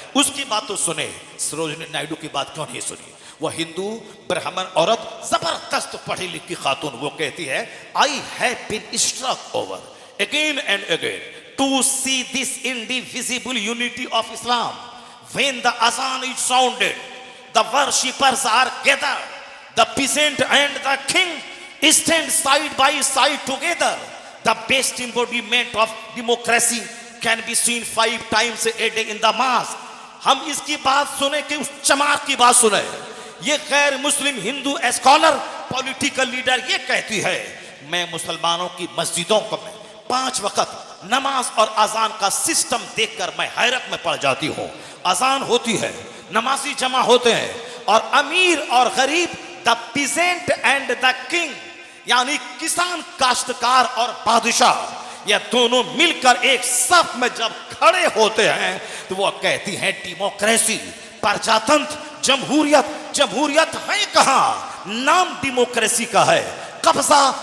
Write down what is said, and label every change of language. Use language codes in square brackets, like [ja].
[hi] उसकी बात तो सुने, सरोजनी नायडू की बात क्यों नहीं सुनी? वह हिंदू ब्राह्मण औरत, जबरदस्त पढ़ी लिखी खातून, वो कहती है [en] I have been struck over again and again to see this indivisible unity of Islam. When the azan is sounded, the worshippers are gathered, the peasant and the king stand side by side together. The best embodiment of democracy can be seen 5 times a day in the mosque. [hi] हम इसकी बात सुने कि उस चमार की बात सुने। ये गैर मुस्लिम हिंदू स्कॉलर, पॉलिटिकल लीडर ये कहती है मैं मुसलमानों की मस्जिदों को 5 वक्त नमाज और अजान का सिस्टम देखकर मैं हैरत में पड़ जाती हूँ। अजान होती है, नमाजी जमा होते हैं, और अमीर और गरीब, [en] the peasant and the king, [hi] यानी किसान, काश्तकार और बादशाह, ये दोनों मिलकर एक सफ में जब खड़े होते हैं तो वो कहती हैं डेमोक्रेसी, प्रजातंत्र, जमहूरियत। जमहूरियत है कहाँ? नाम डेमोक्रेसी का है, कब्जा